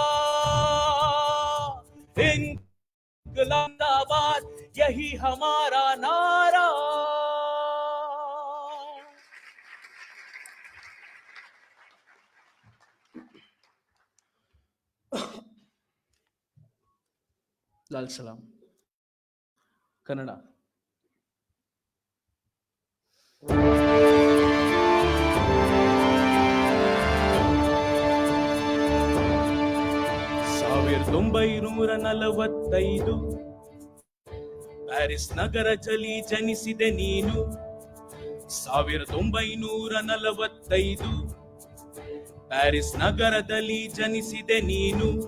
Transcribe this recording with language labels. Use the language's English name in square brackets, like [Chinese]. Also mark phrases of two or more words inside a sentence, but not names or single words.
[Hindi] इंकलाब जिंदाबाद यही हमारा नारा। लाल सलाम कन्नಡ। [Kannada] ಸಾವಿರದ 1945 ಪ್ಯಾರಿಸ್ ನಗರದಲ್ಲಿ ಜನಿಸಿದೆ ನೀನು, 1945 ಪ್ಯಾರಿಸ್ ನಗರದಲ್ಲಿ ಜನಿಸಿದೆ ನೀನು,